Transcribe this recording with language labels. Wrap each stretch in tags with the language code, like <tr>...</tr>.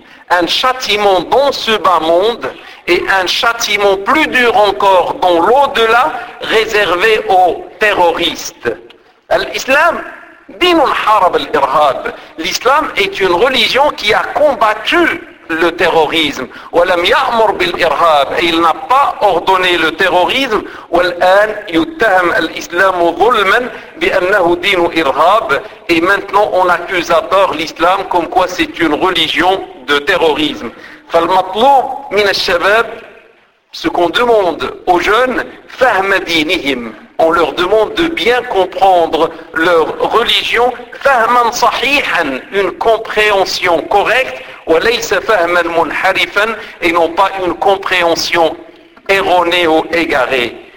<fr>un châtiment dans ce bas monde et un châtiment plus dur encore dans l'au-delà réservé aux terroristes</fr> <ar>l'islam دين حارب الإرهاب.</ar> <fr>L'islam est une religion qui a combattu le terrorisme.</fr> <ar>ولم يأمر بالإرهاب.</ar> <fr>Et il n'a pas ordonné le terrorisme.</fr> <ar>والآن يتهم الإسلام ظلما بأنه دين إرهاب.</ar> <fr>Et maintenant on accuse à tort l'islam comme quoi c'est une religion de terrorisme.</fr> <ar>فالمطلوب من الشباب</ar> <fr>ce qu'on demande aux jeunes,</fr> <ar>فهم دينهم,</ar> <fr>on leur demande de bien comprendre leur religion,</fr> <ar>فهما صحيحا,</ar> <fr>une compréhension correcte,</fr> <ar>وليس فهما منحرفا,</ar> <fr>et non pas une compréhension erronée ou égarée.</fr>